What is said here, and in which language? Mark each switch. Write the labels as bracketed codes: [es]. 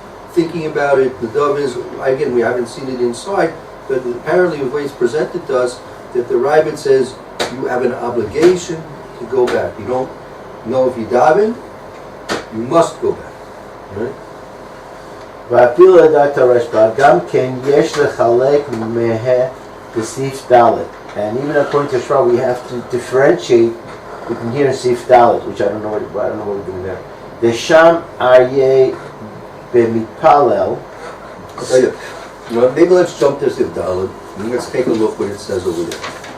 [en] Thinking about it, the dove is, again, we haven't seen it inside, but apparently the way it's presented to us, that the Ravid says you have an obligation to go back. You don't know if you daven, you must go back, right? [he] ואפילו לדעת הרשב"א, גם כן יש לחלק מהה בסעיף ד'. [en] And even according to Shra, we have to differentiate between here and Sif Dalet, which I don't know what we're doing there. [he] The Sham Aryeh B'mitpalel. [en] Maybe let's jump to Sif Dalet and let's take a look what it says over there.